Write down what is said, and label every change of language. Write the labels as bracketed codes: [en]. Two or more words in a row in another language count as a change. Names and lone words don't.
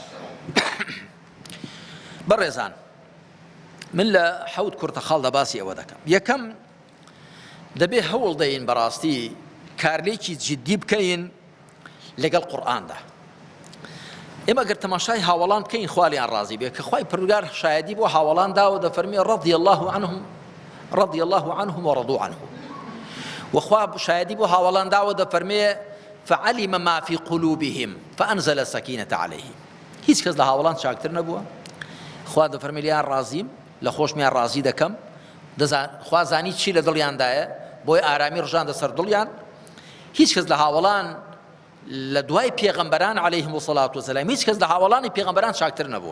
[ckb] بەڕێزان، من لە حەوت کورتەخاڵدا باسی ئەوە دەکەم. یەکەم دەبێ هەوڵ دەین بەڕاستی کارلێکی جددی بکەین لەگەڵ قورئاندا. ئێمە گەر تەماشای هاوڵان بکەین خوالیان ڕازی بێ کە خوای پەروەردگار شایەدی بۆ هاوڵان داوە، دەفەرمێ [ar] رضی الله عنهم ورضوا عنه. [ckb] وخوا شایەدی بۆ هاوڵان داوە دەفەرمێ [ar] فعلم ما في قلوبهم فأنزل السكينة عليهم. [ckb] هیچ کەس لە هاوڵان چاکتر نەبووە. خوا دەفەرمێ لیان ڕازیم، لە خۆشمیان ڕازی دەکەم، خوا زانی چی لە دڵیاندایە بۆی ئارامی ڕژاندە سەر دڵیان. هیچ کەس لە هاوڵان لە دوای پێغەمبەران [ar] عەلەیهیم الصەلاة وەسەلام [ckb] هیچ کەس لە هاوڵانی پێغەمبەران چاکتر نەبووە.